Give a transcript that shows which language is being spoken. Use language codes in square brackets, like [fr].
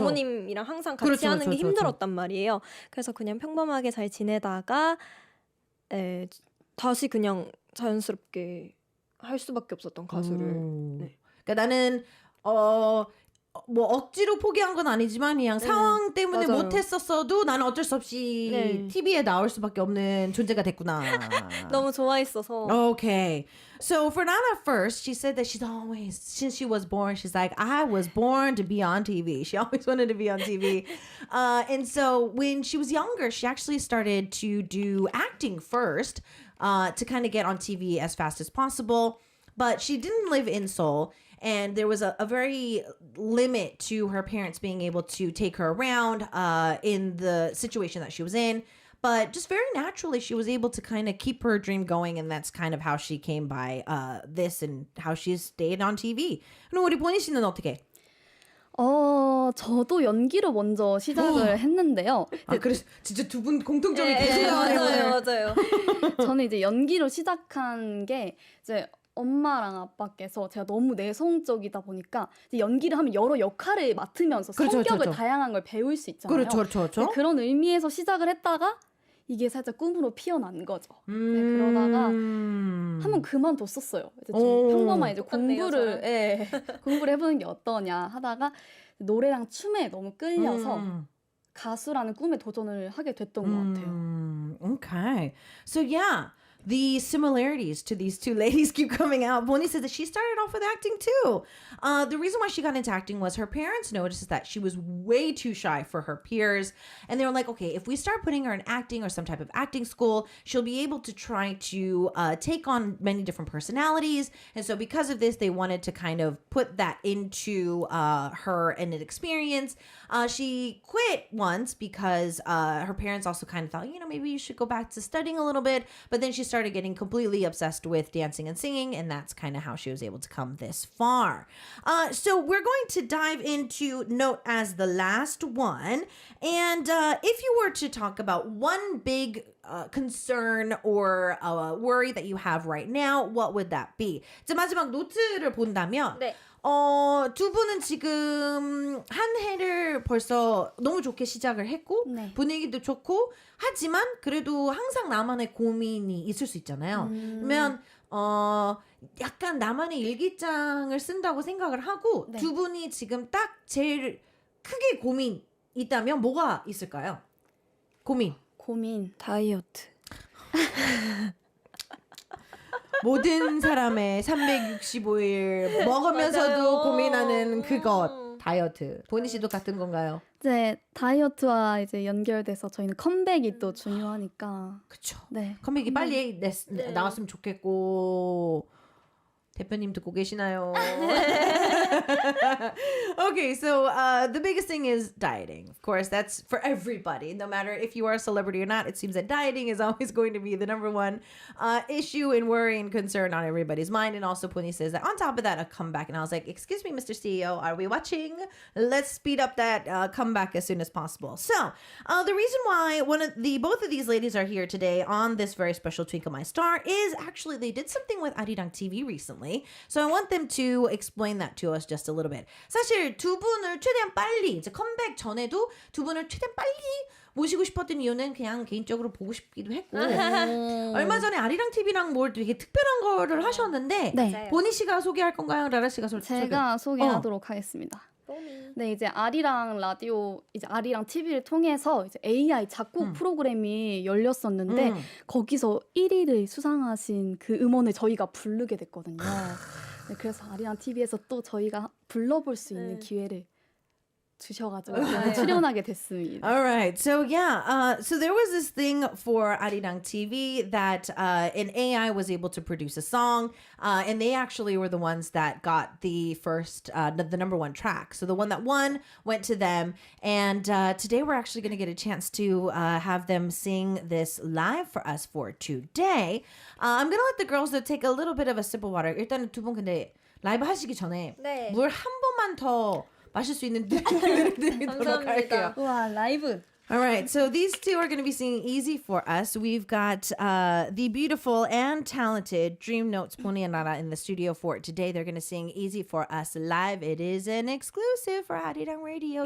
[ko] 부모님이랑 항상 같이 하는 게 힘들었단 말이에요. 그래서 그냥 평범하게 잘 지내다가 다시 그냥 자연스럽게 할 수밖에 없었던 가수를. 네. 그러니까 나는 뭐 억지로 포기한 건 아니지만 그냥 상황 때문에 맞아요. 못했었어도 나는 어쩔 수 없이 TV에 나올 수밖에 없는 존재가 됐구나. 너무 좋아했어서. [en] Okay. So for Nana first, she said that she's always, since she was born, she's like, I was born to be on TV. She always wanted to be on TV. And so when she was younger, she actually started to do acting first to kind of get on TV as fast as possible. But she didn't live in Seoul. And there was a very limit to her parents being able to take her around in the situation that she was in. But just very naturally, she was able to kind of keep her dream going. And that's kind of how she came by this and how she stayed on TV. [ko] 그럼 우리 보니 씨는 어떻게? 저도 연기로 먼저 시작을 했는데요. 그래서 진짜 두 분 공통점이 네, 계속 나와요. 맞아요. 저는 이제 연기로 시작한 게 이제 엄마랑 아빠께서 제가 너무 내성적이다 보니까 이제 연기를 하면 여러 역할을 맡으면서 성격을 다양한 걸 배울 수 있잖아요. 그렇죠. 그런 의미에서 시작을 했다가 이게 살짝 꿈으로 피어난 거죠. 그러다가 한번 그만뒀었어요. 이제 좀 평범한 이제 공부를 해보는 게 어떠냐 하다가 노래랑 춤에 너무 끌려서 가수라는 꿈에 도전을 하게 됐던 것 같아요. [en] Okay. So yeah. The similarities to these two ladies keep coming out. Bonnie said that she started off with acting too. The reason why she got into acting was her parents noticed that she was way too shy for her peers. And they were like, okay, if we start putting her in acting or some type of acting school, she'll be able to try to take on many different personalities. And so because of this, they wanted to kind of put that into her and an experience. She quit once because her parents also kind of thought, maybe you should go back to studying a little bit. But then she started getting completely obsessed with dancing and singing, and that's kind of how she was able to come this far. So we're going to dive into Note as the last one. And if you were to talk about one big concern or worry that you have right now, what would that be? [ko] 이제 마지막 노트를 본다면 네. 두 분은 지금 한 해를 벌써 너무 좋게 시작을 했고 분위기도 좋고 하지만 그래도 항상 나만의 고민이 있을 수 있잖아요. 그러면 약간 나만의 일기장을 쓴다고 생각을 하고 두 분이 지금 딱 제일 크게 고민 있다면 뭐가 있을까요? 고민. 다이어트. 모든 사람의 365일 먹으면서도 맞아요. 고민하는 그것. 다이어트. 보니 씨도 같은 건가요? 이제 다이어트와 이제 연결돼서 저희는 컴백이 또 중요하니까. 그쵸. 네. 컴백이 빨리 나왔으면 좋겠고. 대표님 듣고 계시나요? [en] Okay, so the biggest thing is dieting. Of course, that's for everybody. No matter if you are a celebrity or not, it seems that dieting is always going to be the number one issue and worry and concern on everybody's mind. And also, Puni says that on top of that, a comeback. And I was like, excuse me, Mr. CEO, are we watching? Let's speed up that comeback as soon as possible. So the reason why both of these ladies are here today on this very special Twinkle My Star is actually they did something with Arirang TV recently. So I want them to explain that to us just a little bit. [ko] 사실 두 분을 최대한 빨리 이제 컴백 전에도 두 분을 최대한 빨리 모시고 싶었던 이유는 그냥 개인적으로 보고 싶기도 했고 얼마 전에 아리랑 TV랑 뭘 되게 특별한 거를 하셨는데 네. 보니 씨가 소개할 건가요? 라라 씨가 제가 소개하도록 하겠습니다. 네, 이제 아리랑 라디오, 이제 아리랑 TV를 통해서 이제 AI 작곡 프로그램이 열렸었는데 거기서 1위를 수상하신 그 음원을 저희가 부르게 됐거든요. 네, 그래서 아리랑 TV에서 또 저희가 불러볼 수 있는 기회를 주셔가지고 출연하게 됐습니다. [en] All right. So yeah, so there was this thing for Arirang TV that an AI was able to produce a song, and they actually were the ones that got the first, the number one track. So the one that won went to them, and today we're actually going to get a chance to have them sing this live for us for today. I'm going to let the girls take a little bit of a sip of water. [ko] 일단은 두 분 근데 라이브 하시기 전에 네. 물 한 번만 더 마실 수 있는 기회를 드리도록 할게요. 와, 라이브. [en] All right, so these two are going to be singing easy for us. We've got the beautiful and talented DreamNote's Pony and Nara in the studio for today. They're going to sing easy for us live. It is an exclusive for 아리랑 Radio.